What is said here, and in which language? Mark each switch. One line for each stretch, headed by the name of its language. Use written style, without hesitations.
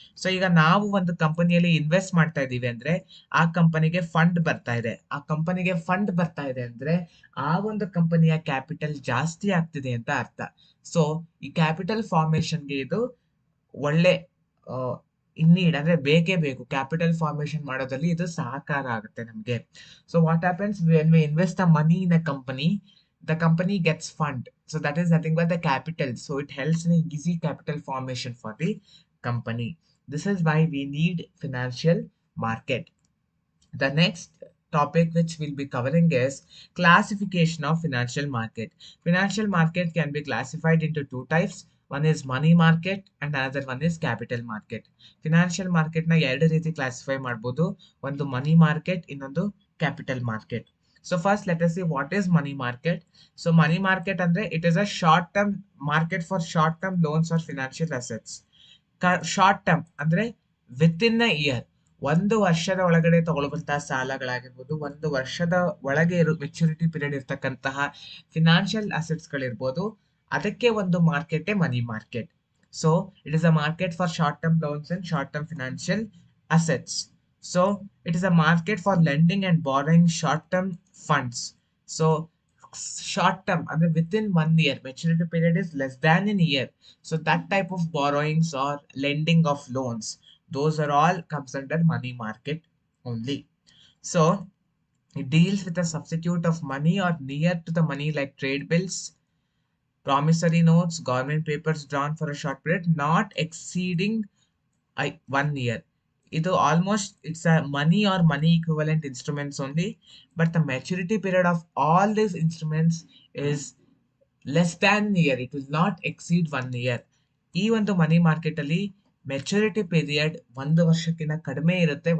Kannada: So ಈಗ ನಾವು ಒಂದು ಕಂಪನಿಯಲ್ಲಿ ಇನ್ವೆಸ್ಟ್ ಮಾಡ್ತಾ ಇದೀವಿ ಅಂದ್ರೆ ಆ ಕಂಪನಿಗೆ ಫಂಡ್ ಬರ್ತಾ ಇದೆ. ಆ ಕಂಪನಿಗೆ ಫಂಡ್ ಬರ್ತಾ ಇದೆ ಅಂದ್ರೆ ಆ ಒಂದು ಕಂಪನಿಯ ಕ್ಯಾಪಿಟಲ್ ಜಾಸ್ತಿ ಆಗ್ತಿದೆ ಅಂತ ಅರ್ಥ. ಸೊ ಈ ಕ್ಯಾಪಿಟಲ್ ಫಾರ್ಮೇಶನ್ಗೆ ಇದು ಒಳ್ಳೆ ಇನ್ನೀಡ್, ಅಂದ್ರೆ ಬೇಕೇ ಬೇಕು. ಕ್ಯಾಪಿಟಲ್ ಫಾರ್ಮೇಶನ್ ಮಾಡೋದ್ರಲ್ಲಿ ಇದು ಸಹಕಾರ ಆಗುತ್ತೆ ನಮಗೆ.
English: So what happens when we invest the money in a company, the company gets fund, so that is nothing but the capital, so it helps in easy capital formation for the company. This is why we need financial market. The next topic which we'll be covering is classification of financial market. Financial market can be classified into two types. One is money market and another one is capital market.
Kannada: Financial market na ಎರಡು ರೀತಿ classify ಮಾಡಬಹುದು. ಒಂದು money market, ಇನ್ನೊಂದು capital market.
English: So first let us see what is money market. So money market andre it is a short term market for short term loans or financial assets.
Kannada: Short term ಅಂದ್ರೆ
English: within a year,
Kannada: ಒಂದು ವರ್ಷದ ಒಳಗಡೆ ತಗೊಳ್ಳುವಂತಹ ಸಾಲಗಳಾಗಿರ್ಬೋದು, ಒಂದು ವರ್ಷದ ಒಳಗೆ maturity period ಇರ್ತಕ್ಕಂತಹ financial assets ಗಳಿರ್ಬೋದು, ಅದಕ್ಕೆ ಒಂದು market money market.
English: So it is a market for short term loans and short term financial assets. So it is a market for lending and borrowing short-term funds. So short term, and within 1 year, maturity period is less than a year. So that type of borrowings or lending of loans, those are all comes under money market only. So it deals with a substitute of money or near to the money like trade bills, promissory notes, government papers drawn for a short period, not exceeding 1 year. ಇದು almost it's a money or money equivalent instruments only, but the maturity period of all these instruments is less than year. It will not exceed 1 year.
Kannada: ಈ ಒಂದು money market ಅಲ್ಲಿ maturity period 1 ವರ್ಷಕ್ಕಿಂತ ಕಡಿಮೆ ಇರುತ್ತೆ.